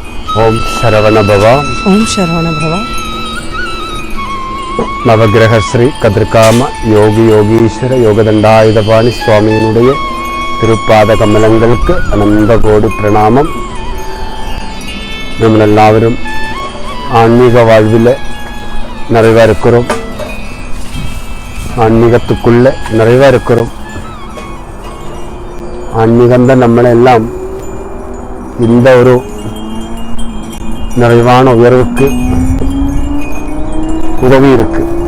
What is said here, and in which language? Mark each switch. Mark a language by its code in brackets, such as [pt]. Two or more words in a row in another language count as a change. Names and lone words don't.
[sa] ओम शरवण भव. ओम शरवण भव. [ml] നവഗ്രഹ ശ്രീ കതിർകാമ യോഗി യോഗീശ്വര യോഗദണ്ഡായുധപാണി സ്വാമിയുടെ തിരുപ്പാദ കമലങ്ങൾക്ക് അനന്തകോടി പ്രണാമം. നമ്മളെല്ലാവരും ആത്മീക [ta] வாழ்வில் நிறைவாக இருக்கிறோம். ஆன்மீகத்துக்குள்ளே நிறைவாக இருக்கிறோம். ஆன்மீகம்தான் നമ്മളെല്ലാം இந்த ஒரு நிறைவான உயர்வுக்கு உதவி இருக்கு.